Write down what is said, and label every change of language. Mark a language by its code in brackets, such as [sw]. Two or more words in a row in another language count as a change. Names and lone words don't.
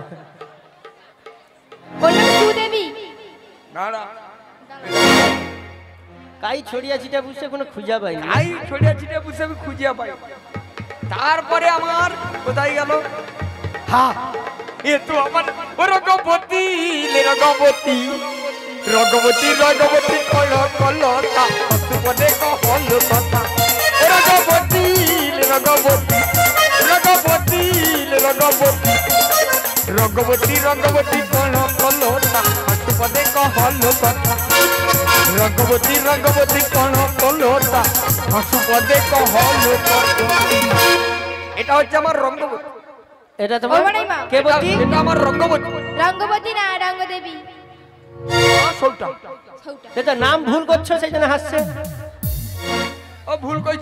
[bn] ওর নাম সুদেবী। দাঁড়া, কাই ছড়িয়া ছিটা বুঝছে কোনো খুঁজা পাই না। আই ছড়িয়া ছিটিয়া বুঝে আমি খুঁজিয়া পাই। তারপরে আমার কোথায় গেল? হ্যাঁ এ তো আমার রঘবতী, রঘবতী রঘবতী রঘবতী কল কলতা পদে কহল কথা। রঘবতী রঘবতী রঘবতী রঘবতী রঘবতী রঘবতী কল কলতা পদে কহল কথা। রঘবতী রঘবতী কল কলতা পদে কহল কথা। এটা হচ্ছে আমার রঙ্গবতী। এটা তোমার ও বাড়াইমা। কে বলতি? এটা আমার রঙ্গবতী। রঙ্গবতী না রঙ্গদেবী। সৌটা। সৌটা। এটা নাম ভুল করছো সেই জন্য হাসছে। ও ভুল কইছি?